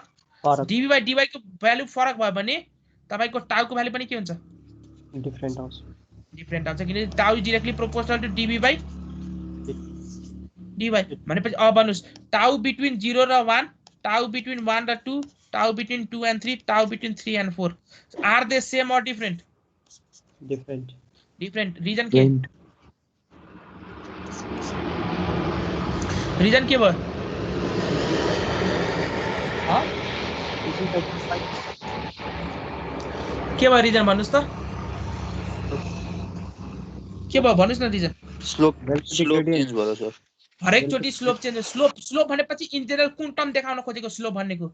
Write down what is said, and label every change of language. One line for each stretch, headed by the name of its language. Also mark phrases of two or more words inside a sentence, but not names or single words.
Nepali: dv/dy को भ्यालु फरक भयो भने तपाईको टाउ को भ्यालु पनि के हुन्छ, डिफरेन्ट आउँछ। डिफरेन्ट आउँछ, किनकि
English: tau is directly proportional to
Nepali: dv/dy। भनेपछि अब भन्नुस्
English: tau between 0 र 1, tau between 1 र 2, tau between 2 and 3, tau between 3 and 4, are they same or different?
Nepali: डिफरेंट। डिफरेंट। रीजन के, रीजन के भयो? के भयो रीजन भन्नुस् त, के भयो भन्नुस् न रीजन?
English: slope change
Nepali: भयो सर। हरेक चोटी
English: slope change.
Nepali: स्लोप भनेपछि
English: in general
Nepali: कुन टर्म देखाउन खोजेको स्लोप भनेको?